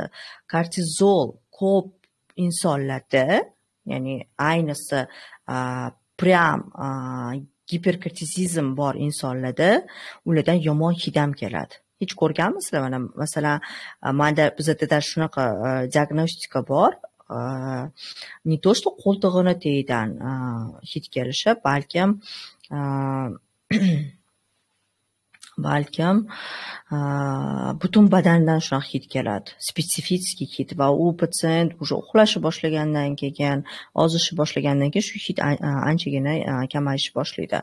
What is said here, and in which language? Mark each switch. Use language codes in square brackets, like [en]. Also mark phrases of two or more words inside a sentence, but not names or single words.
[uz] Kortizol ko'p insonlarda, ya'ni ayniqsa prям giperkortizizm bor insonlarda ulardan yomon hidam keladi. Hech ko'rganmisizlar? Mana masalan, bizda shunaqa diagnostika bor. [ru] Не то что [uz] qo'ltig'ini tagidan hid kelishi, balkim butun badandan shunaqa hid keladi, spetsifik hid, va u patsient уже uxlashi boshlagandan keyin, ozishi boshlagandan keyin shu hid anchagina kamayishni boshlaydi.